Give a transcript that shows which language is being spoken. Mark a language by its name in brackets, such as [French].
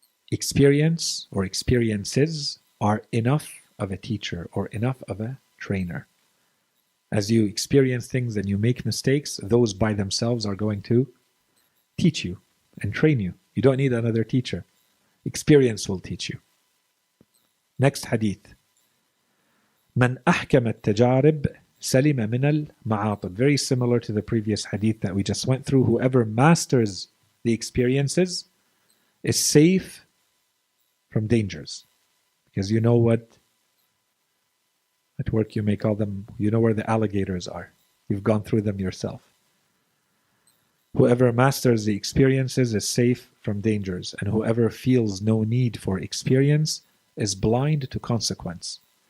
[English] Experience or experiences are enough of a teacher or enough of a trainer. As you experience things and you make mistakes, those by themselves are going to teach you and train you. You don't need another teacher. Experience will teach you. Next hadith. [Arabic] من أحكم التجارب سلم من المعاطب. [English] Very similar to the previous hadith that we just went through. Whoever masters the experiences is safe from dangers. Because you know what, at work you may call them, you know where the alligators are. You've gone through them yourself. Whoever masters the experiences is safe from dangers, and whoever feels no need for experience is blind to consequence.